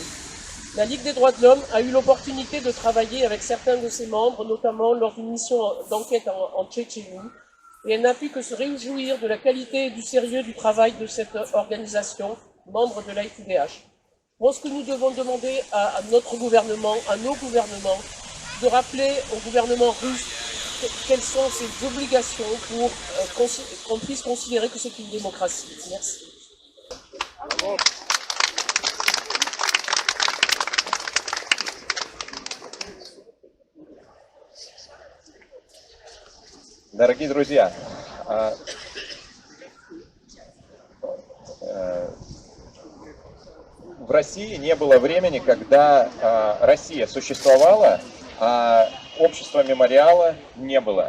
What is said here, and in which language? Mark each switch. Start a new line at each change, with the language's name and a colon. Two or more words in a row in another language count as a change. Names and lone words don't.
French: La Ligue des droits de l'homme a eu l'opportunité de travailler avec certains de ses membres, notamment lors d'une mission d'enquête en Tchétchénie, et elle n'a pu que se réjouir de la qualité et du sérieux du travail de cette organisation, membre de l'AITDH. Je pense que nous devons demander à notre gouvernement, à nos gouvernements, de rappeler au gouvernement russe quelles sont ses obligations pour qu'on puisse considérer que c'est une démocratie. Merci.
Russian: Дорогие друзья, в России не было времени, когда Россия существовала, а общества мемориала не было.